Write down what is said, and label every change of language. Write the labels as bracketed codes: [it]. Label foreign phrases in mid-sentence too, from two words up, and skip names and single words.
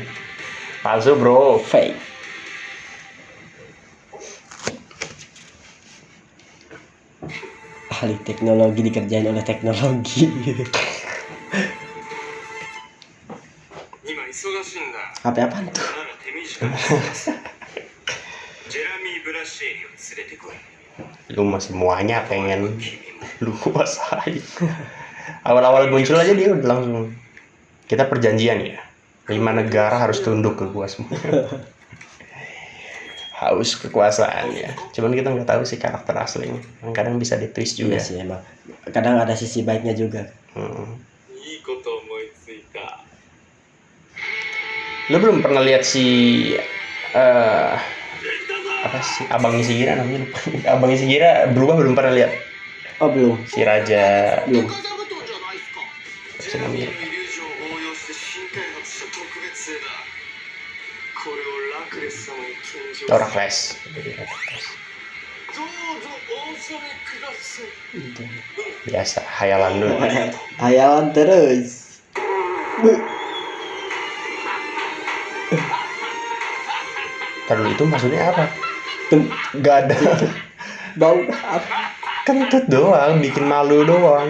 [id] Palsu bro. Fake. Ahli teknologi dikerjain oleh teknologi. HP apaan tuh? [ja] なら手短にジェラミー・ブラシエリを連れてこい。 [id] Lu mah semuanya pengen lu kuasain. Awal-awal muncul aja dia udah langsung, kita perjanjian ya, 5 negara harus tunduk ke gua semua. Haus kekuasaan ya. Cuman kita nggak tahu sih karakter aslinya. Kadang bisa di-twist juga. Iya sih emang. Kadang ada sisi baiknya juga. [ja] いいこと思いついた。 [id] Lu belum pernah lihat si apa sih abangnya si Gira namanya lupa. Abangnya si Gira berubah belum pernah lihat. Oh belum. Si Raja Belum. apa sih namanya? [ja] イリュージョンを応用して新開発した特別製だ。これをラクレス様に献上。 [id] Orang Clash. [ja] どうぞお納めください。 [id] Biasa hayalan dulu. Hayalan terus. Terus itu maksudnya apa? Gak ada. Bau apa? Kentut doang, bikin malu doang.